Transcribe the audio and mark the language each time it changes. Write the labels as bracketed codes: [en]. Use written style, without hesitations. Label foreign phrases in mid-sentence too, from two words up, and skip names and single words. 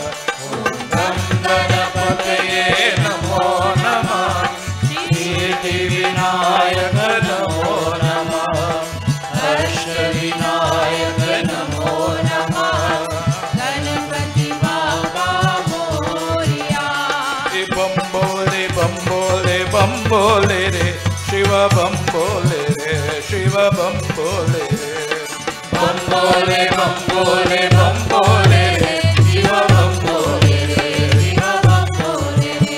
[sa] गं गणपति नमो नमः सिद्धि विनायक नमो नमः अष्ट विनायक नमो नमः गणपति बाबा मोरया. [hi] बमभोले बमभोले बमभोले रे शिव बमभोले रे शिव बमभोले रे बमभोले बमभोले बमभोले रे शिव बमभोले रे शिव बमभोले रे.